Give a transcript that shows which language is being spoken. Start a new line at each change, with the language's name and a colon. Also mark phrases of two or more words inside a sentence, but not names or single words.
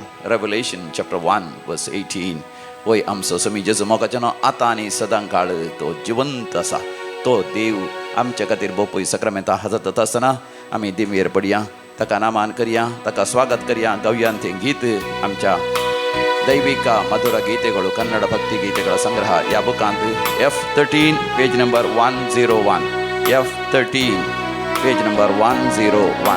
English: Revelation chapter 1 verse 18.
Konkani: वय आमचो समी जेजू मोगाचें नांव आतां आनी सदांकाळ तो जिवंत आसा. तो देव आमचे खातीर बोपय सक्रामेंतां हाजर जाता आसतना आमी दिमेर पडया, ताका नामान करया, ताका स्वागत करया. गावयान तें गीत आमच्या ದೈವಿಕ ಮಧುರ ಗೀತೆಗಳು, ಕನ್ನಡ ಭಕ್ತಿ ಗೀತೆಗಳ ಸಂಗ್ರಹ या ಬುಕ್ಕಾಂತ್ F13
English: page number
Konkani: 101.
English: F13 page number 101.